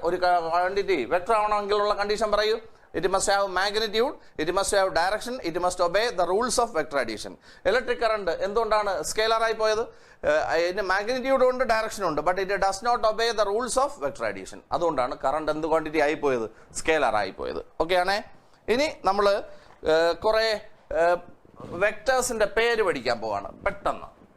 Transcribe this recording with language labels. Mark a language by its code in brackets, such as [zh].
[ml] ഒരു quantity vector ആവണമെങ്കിലുള്ള condition പറയൂ. [en] It must have magnitude, it must have direction, it must obey the rules of vector addition. [ml] Electric current എന്തുകൊണ്ടാണ് scalar ആയി പോയത്? ഇതിന് magnitude ഉണ്ട്, direction ഉണ്ട്, [en] But it does not obey the rules of vector addition. [ml] അതുകൊണ്ടാണ് current എന്ത് quantity ആയി പോയത്? സ്കേലർ ആയി പോയത്. ഓക്കെ ആണേ. ഇനി നമ്മൾ കുറെ വെക്ടേഴ്സിന്റെ പേര് പഠിക്കാൻ പോവാണ് പെട്ടെന്ന്.